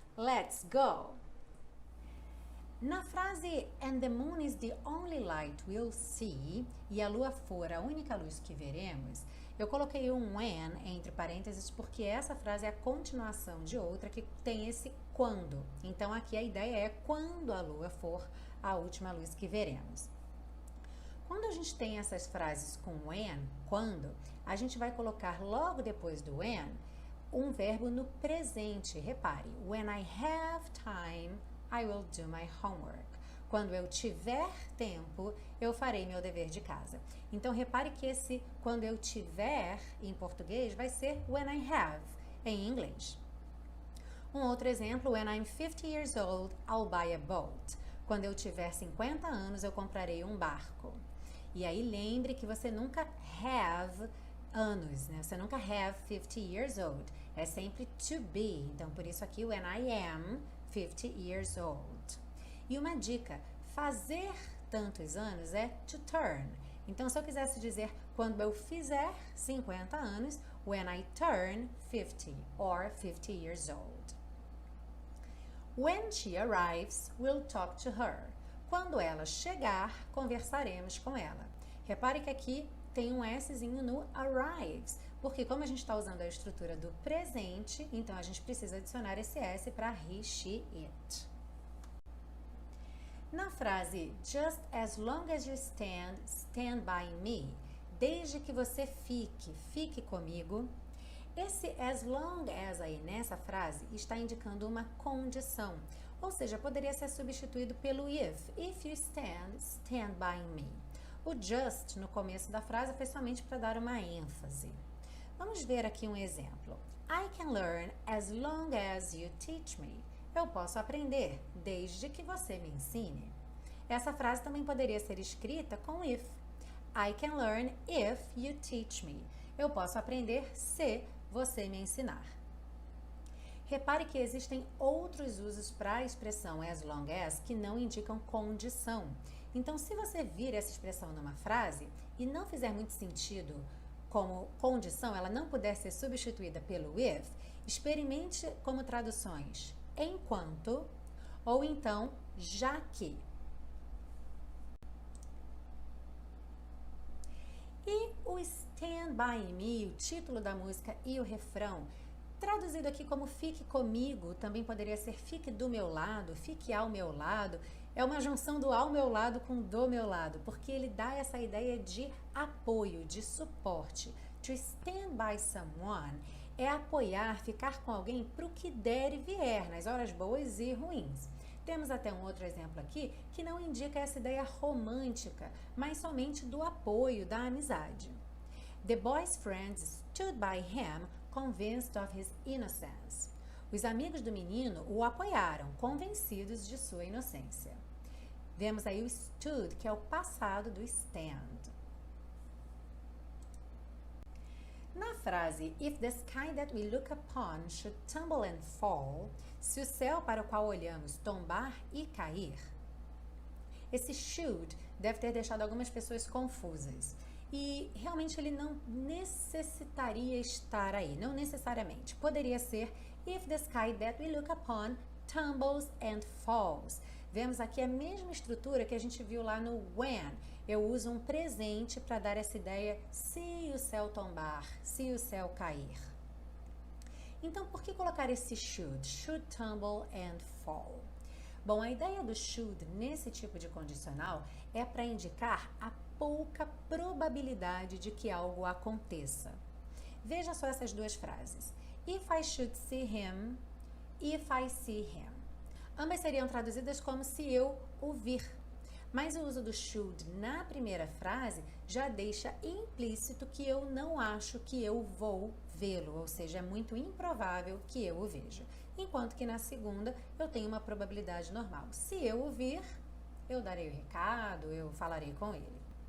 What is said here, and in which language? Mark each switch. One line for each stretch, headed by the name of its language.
English: Let's go!
Portuguese: Na frase
English: And the moon is the only light we'll see,
Portuguese: e a lua for a única luz que veremos, eu coloquei um when entre parênteses porque essa frase é a continuação de outra que tem esse quando. Então aqui a ideia é quando a lua for a última luz que veremos. Quando a gente tem essas frases com when, quando, a gente vai colocar logo depois do when um verbo no presente.
English: Repare, when I have time, I will do my homework.
Portuguese: Quando eu tiver tempo, eu farei meu dever de casa. Então, repare que esse quando eu tiver, em português, vai ser
English: when I have,
Portuguese: em inglês.
English: Um outro exemplo, when I'm 50 years old, I'll buy a boat.
Portuguese: Quando eu tiver 50 anos, eu comprarei um barco. E aí lembre que você nunca have anos, né? Você nunca
English: have 50 years old.
Portuguese: É sempre
English: to be.
Portuguese: Então, por isso aqui,
English: when I am 50 years old.
Portuguese: E uma dica, fazer tantos anos é to turn. Então, se eu quisesse dizer quando eu fizer 50 anos,
English: when I turn 50 or 50 years old. When she arrives, we'll talk to her.
Portuguese: Quando ela chegar, conversaremos com ela. Repare que aqui tem um Szinho no arrives, porque como a gente está usando a estrutura do presente, então a gente precisa adicionar esse S para he, she, it. Na frase
English: just as long as you stand, stand by me,
Portuguese: desde que você fique, fique comigo, esse as long as aí nessa frase está indicando uma condição, ou seja, poderia ser substituído pelo
English: if you stand, stand by me.
Portuguese: O just no começo da frase foi somente para dar uma ênfase. Vamos ver aqui um exemplo.
English: I can learn as long as you teach me.
Portuguese: Eu posso aprender desde que você me ensine. Essa frase também poderia ser escrita com if.
English: I can learn if you teach me.
Portuguese: Eu posso aprender se você me ensinar. Repare que existem outros usos para a expressão as long as que não indicam condição. Então, se você vir essa expressão numa frase e não fizer muito sentido como condição, ela não puder ser substituída pelo if, experimente como traduções enquanto ou então já que. E o Stand By Me, o título da música e o refrão, traduzido aqui como fique comigo, também poderia ser fique do meu lado, fique ao meu lado. É uma junção do ao meu lado com do meu lado, porque ele dá essa ideia de apoio, de suporte.
English: To stand by someone
Portuguese: é apoiar, ficar com alguém para o que der e vier, nas horas boas e ruins. Temos até um outro exemplo aqui que não indica essa ideia romântica, mas somente do apoio, da amizade.
English: The boy's friends stood by him, convinced of his innocence.
Portuguese: Os amigos do menino o apoiaram, convencidos de sua inocência. Vemos aí o stood, que é o passado do stand. Na frase
English: If the sky that we look upon should tumble and fall,
Portuguese: se o céu para o qual olhamos tombar e cair, esse should deve ter deixado algumas pessoas confusas. E realmente ele não necessitaria estar aí, não necessariamente.
English: Poderia ser If the sky that we look upon tumbles and falls.
Portuguese: Vemos aqui a mesma estrutura que a gente viu lá no when. Eu uso um presente para dar essa ideia se o céu tombar, se o céu cair. Então, por que colocar esse should?
English: Should tumble and fall.
Portuguese: Bom, a ideia do should nesse tipo de condicional é para indicar a pouca probabilidade de que algo aconteça. Veja só essas duas frases.
English: If I should see him, if I see him.
Portuguese: Ambas seriam traduzidas como se eu o vir. Mas o uso do should na primeira frase já deixa implícito que eu não acho que eu vou vê-lo, ou seja, é muito improvável que eu o veja. Enquanto que na segunda eu tenho uma probabilidade normal. Se eu o vir, eu darei o recado, eu falarei com ele.